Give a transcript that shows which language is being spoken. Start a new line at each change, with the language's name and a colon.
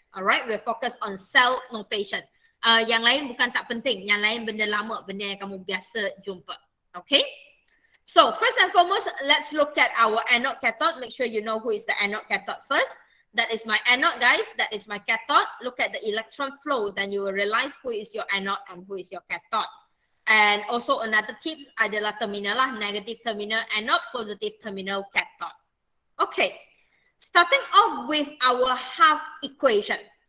English: Alright, we'll focus on cell notation.
Malay: Yang lain bukan tak penting, yang lain benda lama, benda yang kamu biasa jumpa.
English: Okay, so first and foremost, let's look at our anode cathode. Make sure you know who is the anode cathode first. That is my anode, guys. That is my cathode. Look at the electron flow. Then you will realize who is your anode and who is your cathode. And also another tip adalah terminal lah. Negative terminal anode, positive terminal cathode. Okay. Starting off with our half equation.